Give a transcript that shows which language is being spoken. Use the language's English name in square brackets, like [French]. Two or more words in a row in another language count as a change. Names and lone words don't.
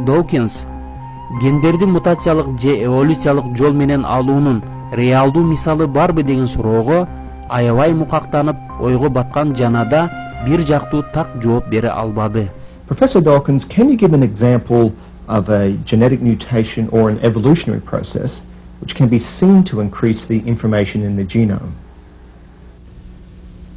[Kyrgyz] Доукинс гендерди мутациялык же эволюциялык жол менен алуунун реалдуу мисалы барбы деген суроого аябай мукактанып ойго баткан жанада бир жактуу так жооп бере албады. [English] Professor Dawkins, can you give an example of a genetic mutation or an evolutionary process which can be seen to increase the information in the genome?